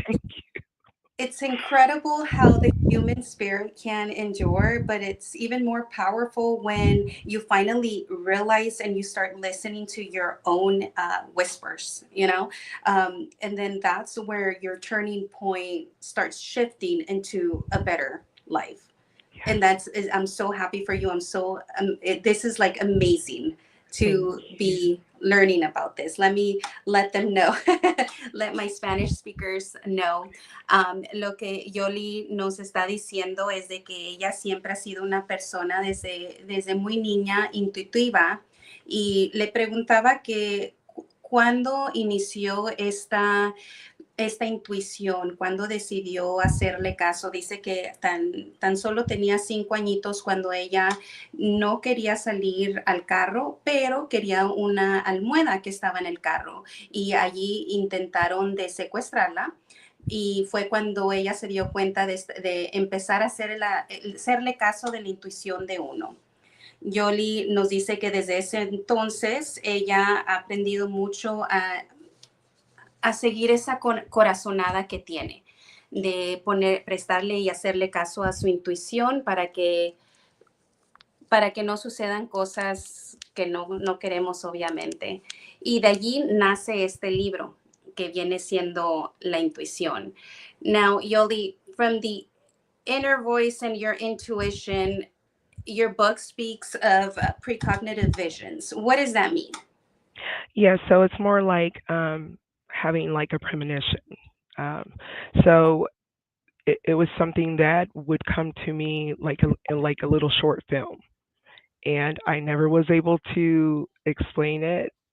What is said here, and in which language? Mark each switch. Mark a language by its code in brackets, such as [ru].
[en] It's it's incredible how the human spirit can endure, but it's even more powerful when you finally realize and you start listening to your own whispers, and then that's where your turning point starts shifting into a better life. Yes, And I'm so happy for you. This is like amazing thank to you. be learning about this. Let me let them know. Let my Spanish speakers know. [es] Lo que Yoli nos está diciendo es de que ella siempre ha sido una persona desde muy niña intuitiva, y le preguntaba que cuándo inició esta intuición, cuando decidió hacerle caso. Dice que tan solo tenía 5 añitos cuando ella no quería salir al carro, pero quería una almohada que estaba en el carro y allí intentaron de secuestrarla. Y fue cuando ella se dio cuenta de empezar a hacerle caso de la intuición de uno. Yoli nos dice que desde ese entonces ella ha aprendido mucho a seguir esa corazonada que tiene, de prestarle y hacerle caso a su intuición para que no sucedan cosas que no queremos, obviamente. Y de allí nace este libro que viene siendo la intuición. [en] Now, Yoli, from the inner voice and your intuition, your book speaks of precognitive visions. What does that mean? Yeah, so it's more like having like a premonition. Um, so it was something that would come to me like in like a little short film, and I never was able to explain it.